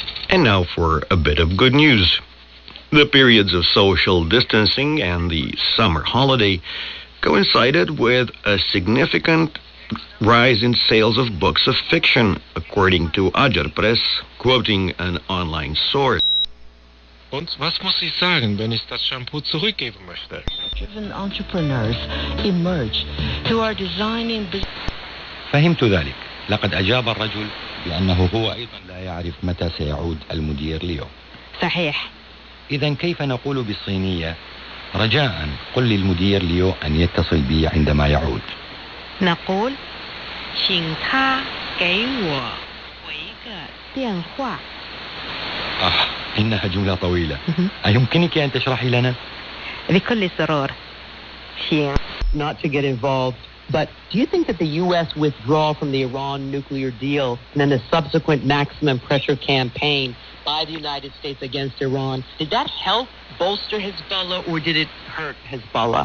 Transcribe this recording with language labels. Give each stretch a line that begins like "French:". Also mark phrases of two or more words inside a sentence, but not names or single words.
English: And now for a bit of good news. The periods of social distancing and the summer holiday coincided with a significant rise in sales of books of fiction, according to Ajar Press, quoting an online source.
German: Und was muss ich sagen, wenn ich das Shampoo zurückgeben möchte?
English: Driven entrepreneurs emerge who are designing business.
Arabic: فهمت ذلك. لقد أجاب الرجل بأنه هو أيضا لا يعرف متى سيعود المدير ليو. صحيح. إذا كيف نقول بالصينية رجاء قل للمدير ليو أن يتصل بي عندما يعود. نقول
Chinese: 请他给我回个电话.
Arabic: إنها جملة طويلة. أيمكنك أن تشرحي لنا؟ بكل سرور.
English: Not to get involved, but do you think that the U.S. withdrawal from the Iran nuclear deal and then the subsequent maximum pressure campaign by the United States against Iran, did that help bolster Hezbollah or did it hurt Hezbollah?